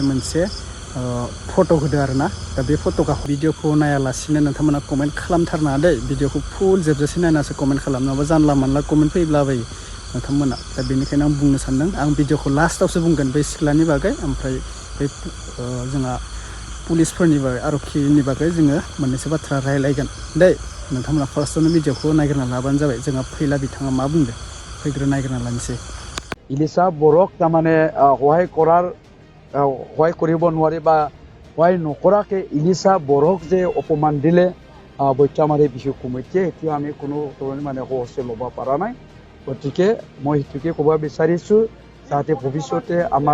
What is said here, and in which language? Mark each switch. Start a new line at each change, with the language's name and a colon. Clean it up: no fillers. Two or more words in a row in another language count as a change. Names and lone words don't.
Bodo: मोनसे फट' होदो आरोना दा बे फट'खौ भिडिअखौ नायालासिनो नोंथांमोना कमेन्ट खालामथारनाङा दे भिडिअखौ फुल जोबजासे नायनासो कमेन्ट खालामनाबा जानला मानला कमेन्ट फैब्लाबायो नोंथांमोना दा बेनिखायनो आं बुंनो सानदों आं भिडिअखौ लास्टावसो बुंगोन बै सिख्लानि बागै ओमफ्राय बै जोंहा पुलिसफोरनि बागै आरक्षिनि बागै जोङो मोननैसो बाथ्रा रायलायगोन दे नोंथांमोना फार्स्टआवनो भिडिअखौ नायग्रोना लाबानो जाबाय जोंहा फैला बिथाङा मा बुंदों नायग्रोना लानोसै इलिसा बरक তাৰমানে
Assamese: সহায় কৰিব নোৱাৰে বা সহায় নকৰাকৈ ইলিচা বৰক যে অপমান দিলে বৈচামাৰী বিহু কমিটিয়ে সেইটো আমি কোনো ধৰণে মানে সহজে ল'ব পৰা নাই গতিকে মই সেইটোকে ক'ব বিচাৰিছোঁ যাতে ভৱিষ্যতে আমাৰ